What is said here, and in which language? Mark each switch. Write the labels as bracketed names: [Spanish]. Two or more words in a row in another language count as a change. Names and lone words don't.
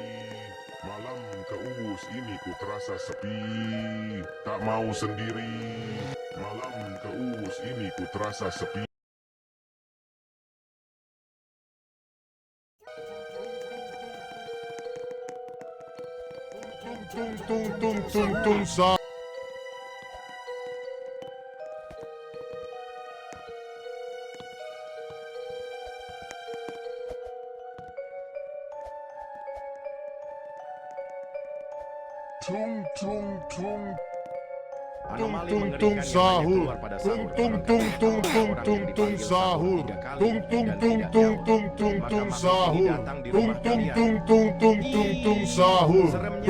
[Indonesian] Malam keus ini ku terasa sepi, tak mau sendiri. Malam keus ini ku terasa sepi. tung tung tung tung tung sa. Tung tung tung Anomali tung mengerikan tung yang hanya sahur. keluar pada Tung sahur. tung Konon tung katanya tung kalau ada tung orang tung yang tung dipanggil sahur. tiga kali Tung tung dan tung tidak tung nyaut, tung tung maka tung makhluk ini sahur. datang di Tung rumah tung kalian. tung tung tung tung tung sahur. Seremnya.